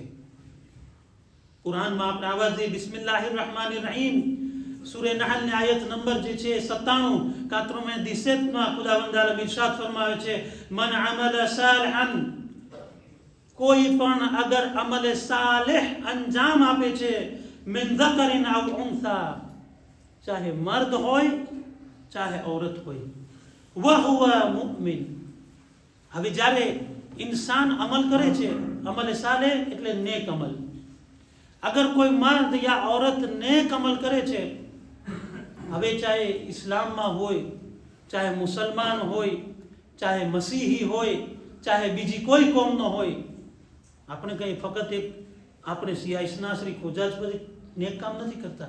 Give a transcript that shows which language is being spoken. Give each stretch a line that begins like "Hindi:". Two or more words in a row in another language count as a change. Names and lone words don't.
Gujarati: કુરાનમાં આપણે આવાજે
Arabic: بسم الله الرحمن الرحيم
Gujarati: સૂરે નહલ ની આયત નંબર જે છે 97 97 માં ખુદાવંદ આલમ ઇરશાદ ફરમાવે છે,
Arabic: من عمل صالحا,
Gujarati: કોઈ પણ અગર અમલ સાલિહ અંજામ આપે છે,
Arabic: من ذكر أو أنثى,
Gujarati: ચાહે મર્દ હોય ચાહે औरत હોય,
Arabic: وهو مؤمن.
Gujarati: હવે જ્યારે ઇન્સાન અમલ કરે છે, અમલ સાલે એટલે નેક અમલ, અગર કોઈ મર્દ યા औरत નેક અમલ કરે છે, હવે ચાહે ઇસ્લામમાં હોય, ચાહે મુસલમાન હોય, ચાહે મસીહી હોય, ચાહે બીજી કોઈ કોમનો હોય, આપણે કઈ ફક્ત એક આપણે સિયાસના શ્રી ખોજા જ બધી નેક કામ નથી કરતા.